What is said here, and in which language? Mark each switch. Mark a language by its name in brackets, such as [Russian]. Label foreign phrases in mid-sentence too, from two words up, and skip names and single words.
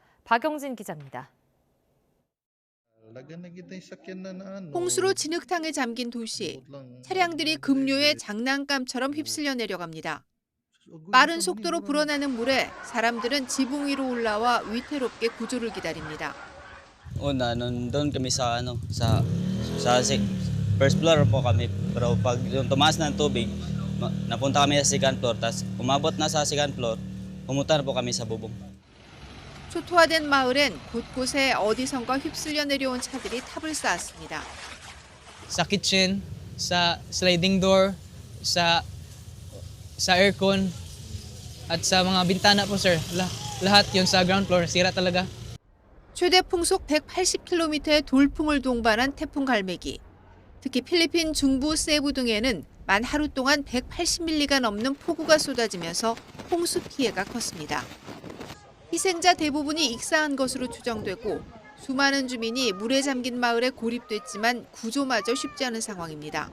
[Korean] 박영진 기자입니다. 홍수로 진흙탕에 잠긴 도시. 차량들이 급류에 장난감처럼 휩쓸려 내려갑니다. 빠른 속도로 불어나는 물에 사람들은 지붕 위로 올라와 위태롭게 구조를 기다립니다. [Filipino] Una, nandun kami sa [English] first floor [Filipino] po kami. Pero pag yung tumaas ng tubig, napunta kami sa [English] second floor. [Filipino] Tapos umabot na sa [English] second floor, [Filipino] pumunta na po kami sa bubong. [Korean] 초토화된 마을엔 곳곳에 어디선가 휩쓸려 내려온 차들이 탑을 쌓았습니다. [Filipino] Sa kitchen, sa [English] sliding door, [Filipino] sa aircon, at sa mga bintana po sir. Lahat yung sa [English] ground floor, [Filipino] sira talaga. [Korean] 최대 풍속 180km의 돌풍을 동반한 태풍 갈매기. 특히 필리핀 중부 세부 등에는 만 하루 동안 180mm가 넘는 폭우가 쏟아지면서 홍수 피해가 컸습니다. 희생자 대부분이 익사한 것으로 추정되고 수많은 주민이 물에 잠긴 마을에 고립됐지만 구조마저 쉽지 않은 상황입니다.